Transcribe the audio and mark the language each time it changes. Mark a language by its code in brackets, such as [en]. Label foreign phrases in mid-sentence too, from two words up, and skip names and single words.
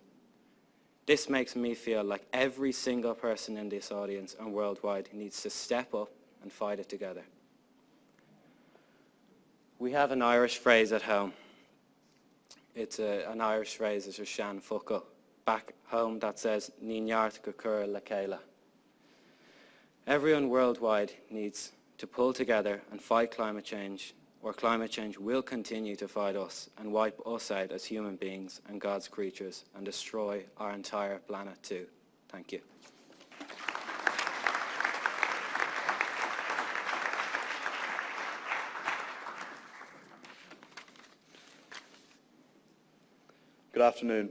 [en] This makes me feel like every single person in this audience and worldwide needs to step up and fight it together. We have an Irish phrase at home. It's an Irish phrase, it's a Shan Fuckle. Back home that says, [ga] Ní neart go cur le céile. [en] Everyone worldwide needs to pull together and fight climate change, or climate change will continue to fight us and wipe us out as human beings and God's creatures and destroy our entire planet too. Thank you. Good afternoon.